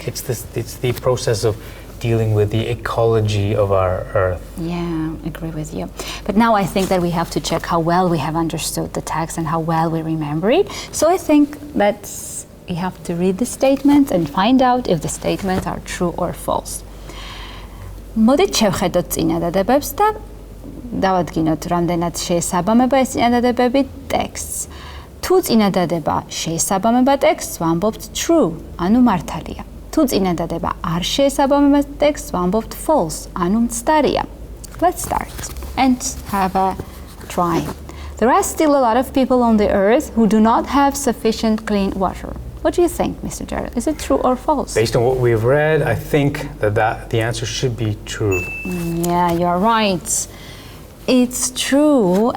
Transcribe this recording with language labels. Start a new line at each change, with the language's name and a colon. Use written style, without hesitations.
English: It's the process of dealing with the ecology of our Earth. Yeah, I agree with you. But now I think that we have to check how well we have understood the text and how well we remember it. So I think that we have to read the statements and find out if the statements are true or false.
Georgian: მოდით შევხედოთ წინადადებებს და დავადგინოთ რამდენად შეესაბამება ეს წინადადებები ტექსტს. თუ წინადადება შეესაბამება ტექსტს, ვამბობთ true, ანუ მართალია. თუ წინადადება არ შეესაბამება ტექსტს, ვამბობთ false, ანუ მცდარია.
English: Let's start and have a try. There are still a lot of people on the earth who do not have sufficient clean water. What do you think, Mr. Derill? Is it true or false? Based on what we've read, I think that the answer should be true. Yeah, you're right. It's true.